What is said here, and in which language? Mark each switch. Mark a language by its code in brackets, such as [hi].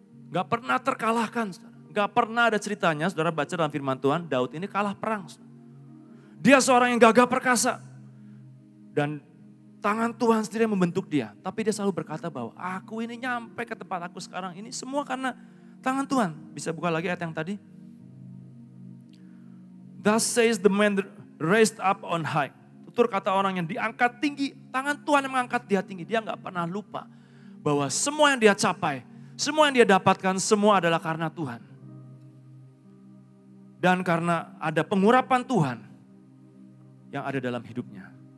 [id] Gak pernah terkalahkan, saudara. Gak pernah ada ceritanya, saudara baca dalam firman Tuhan, Daud ini kalah perang. Saudara. Dia seorang yang gagah perkasa. Dan tangan Tuhan sendiri yang membentuk dia. Tapi dia selalu berkata bahwa aku ini nyampe ke tempat aku sekarang ini semua karena tangan Tuhan. Bisa buka lagi ayat yang tadi. [en] Thus says the man raised up on high. [id] Tutur kata orang yang diangkat tinggi, tangan Tuhan yang mengangkat dia tinggi. Dia gak pernah lupa bahwa semua yang dia capai, semua yang dia dapatkan, semua adalah karena Tuhan. Dan karena ada pengurapan Tuhan yang ada dalam hidupnya.